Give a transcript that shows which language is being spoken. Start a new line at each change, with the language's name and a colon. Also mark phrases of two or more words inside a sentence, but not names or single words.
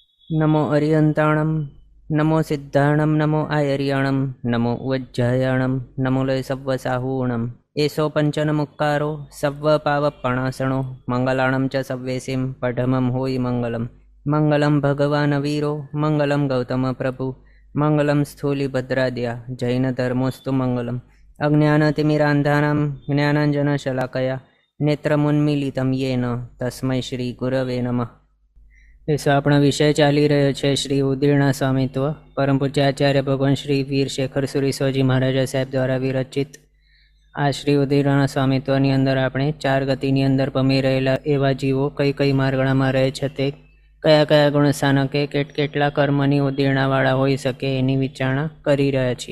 Prakrit languages: नमो अरियंताणं नमो सिद्धाणं नमो आयर्याणं नमो वज्जायाणं नमो लय सव्वसाहूणम् एषो पंचनमुक्कारो सव्वपावपणासणो मंगलाणं च सव्वेसिं पठमं होयि मंगलम्
Sanskrit: मंगलं भगवान् वीरो मंगलं गौतम प्रभु मंगलं स्थूलिभद्राद्या जैनधर्मोऽस्तु मंगलम् अज्ञानतिमिरान्धानां ज्ञानाञ्जनशलाकया नेत्रमुन्मीलितं येन तस्मै श्रीगुरवे नमः।
Gujarati: આપણા વિષય ચાલી રહ્યો છે શ્રી ઉદીર્ણા સ્વામિત્વ પરમ પૂજ્ય આચાર્ય ભગવાન શ્રી વીર શેખર સુરીશ્વરજી મહારાજા સાહેબ દ્વારા વિરચિત આ શ્રી ઉદીર્ણા સ્વામિત્વની અંદર આપણે 4 ગતિની અંદર પમી રહેલા એવા જીવો કઈ કઈ માર્ગણામાં રહે છે તે કયા કયા ગુણ સ્થાનકે કેટલા કર્મની ઉદીર્ણાવાળા હોઈ શકે એની વિચારણા કરી રહ્યા છીએ।